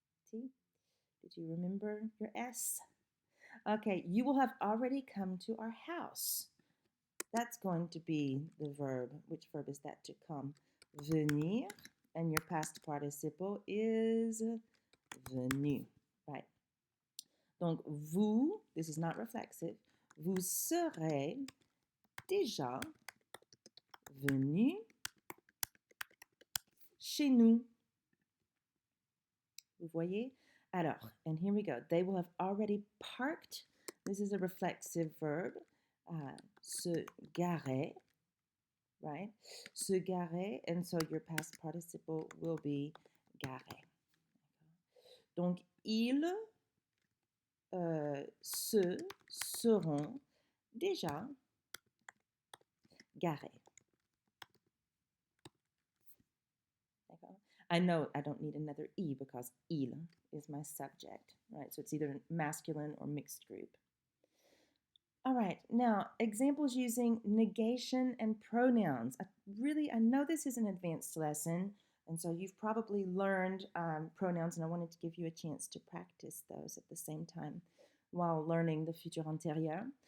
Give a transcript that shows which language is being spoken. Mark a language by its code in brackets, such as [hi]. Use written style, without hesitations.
[en] See? Did you remember your S? Okay, you will have already come to our house. That's going to be the verb. Which verb is that to come? Venir, and your past participle is venu, right? [fr] Donc, vous, [en] this is not reflexive, [fr] vous serez déjà venu chez nous. Vous voyez? Alors, [en] and here we go. They will have already parked. This is a reflexive verb. Se garer, right? Se garer, and so your past participle will be garer. [fr] Donc, ils se seront déjà garés. [en] I know I don't need another E because il is my subject, right? So it's either masculine or mixed group. All right, now examples using negation and pronouns. I know this is an advanced lesson, and so you've probably learned pronouns, and I wanted to give you a chance to practice those at the same time while learning the Futur Antérieur.